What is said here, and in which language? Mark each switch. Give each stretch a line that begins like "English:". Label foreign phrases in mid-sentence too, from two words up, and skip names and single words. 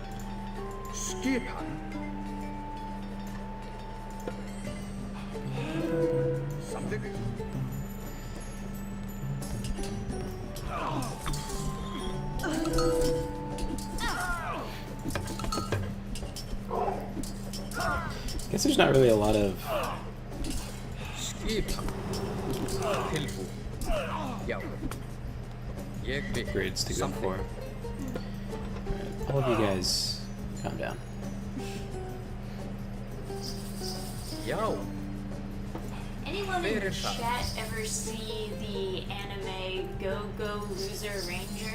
Icelandic: Skipan. Something.
English: Guess there's not really a lot of
Icelandic: Skipan. Tilbú. Já. Ég vil
English: grades to go something. for. Alright, all of you guys, calm down.
Icelandic: Já.
English: Anyone in the Very fun. chat ever see the anime Go Go Loser Ranger?